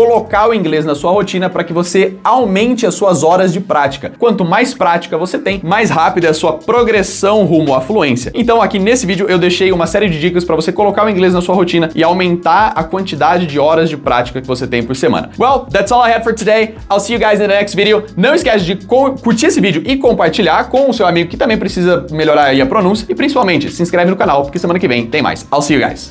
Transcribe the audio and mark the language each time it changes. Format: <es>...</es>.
<pt>Colocar o inglês na sua rotina para que você aumente as suas horas de prática. Quanto mais prática você tem, mais rápida é a sua progressão rumo à fluência. Então, aqui nesse vídeo eu deixei uma série de dicas para você colocar o inglês na sua rotina e aumentar a quantidade de horas de prática que você tem por semana.</pt> <en>Well, that's all I had for today. I'll see you guys in the next video.</en> <pt>Não esquece de curtir esse vídeo e compartilhar com o seu amigo que também precisa melhorar aí a pronúncia e principalmente se inscreve no canal porque semana que vem tem mais.</pt> <en>I'll see you guys.</en>